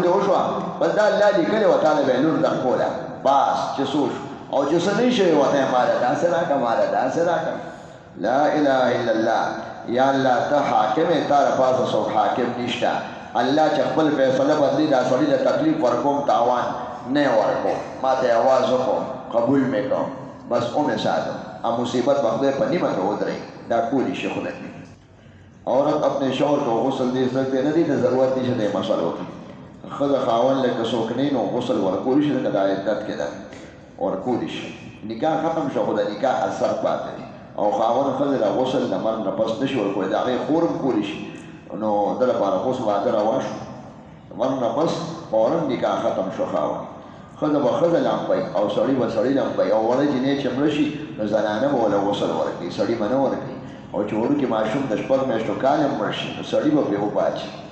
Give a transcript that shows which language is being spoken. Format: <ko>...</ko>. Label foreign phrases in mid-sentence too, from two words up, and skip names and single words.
<ps>دې وشوه بس دا الله لیکلی وه تا له به یې لور درکوله بس چې څه وشو او چې څه نه شوی ورته یې ماله داسې راکړه ماله داسې راکړه</ps> <ar>لا اله الا الله</ar> <ps>یا الله ته حاکم تا د پاسه څوک حاکم نشته الله چې خپل فیصله بدلي دا سړي له تکلیف ورکوم تاوان نه ورکوم ما ته آواز وکړم قبول مې کړم بس ومې ساتم اب مصیبت به خدای په نیمه کې ودرئ دا کولی شي خدای</ps> <ur>عورت اپنے شوہر کو غسل دے سکتے</ur> <ps>نه دي ته ضرورت نشته دې مسلو کې ښځه خاوند لکه څوک نه نو غسل ورکولی شي لکه د عدت کې ده ورکولی شي نکاح ختم شو خو د نکاح اثر پاتې دی او خاوند ښځې د غسل د مرګ نه پس نشي ورکولی د هغې خور هم کولی شي نو ده لپاره خو اوس واده روا شو د مرګ نه پس فورا نکاح ختم شو خاوند ښځه به ښځه لامپوي او سړي به سړي لامپوي او وړه جینۍ چې مړه شي نو زنانه به وله غسل ورکوي سړي به نه ورکوي او چې وړوکي ماشوم د شپږ میاشتو کال هم مړ شي نو سړي به پرې وپاچي</ps>